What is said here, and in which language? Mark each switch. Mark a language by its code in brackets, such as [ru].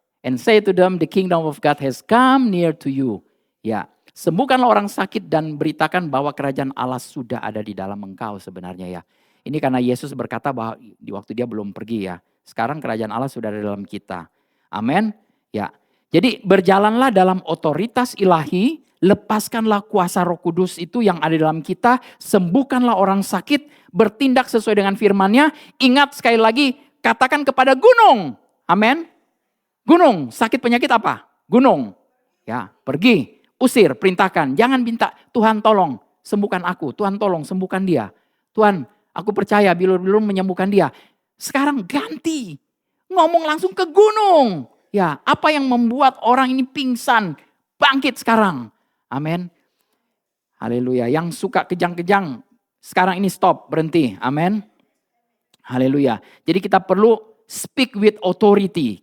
[en] And say to them the kingdom of God has come near to you. [id] Ya. Sembuhkanlah orang sakit dan beritakan bahwa kerajaan Allah sudah ada di dalam engkau sebenarnya ya. Ini karena Yesus berkata bahwa di waktu dia belum pergi ya. Sekarang kerajaan Allah sudah ada dalam kita. Amin. Ya. Jadi berjalanlah dalam otoritas ilahi. Lepaskanlah kuasa Roh Kudus itu yang ada dalam kita. Sembuhkanlah orang sakit. Bertindak sesuai dengan firman-Nya. Ingat sekali lagi. Katakan kepada gunung. Amin. Gunung. Sakit penyakit apa? Gunung. Ya. Pergi. Usir, perintahkan. Jangan minta, Tuhan tolong sembuhkan aku. Tuhan tolong sembuhkan dia. Tuhan, aku percaya bilur-bilur menyembuhkan dia. Sekarang ganti. Ngomong langsung ke gunung. Ya, apa yang membuat orang ini pingsan? Bangkit sekarang. Amin. Haleluya. Yang suka kejang-kejang, sekarang ini stop, berhenti. Amin. Haleluya. Jadi kita perlu [en] speak with authority.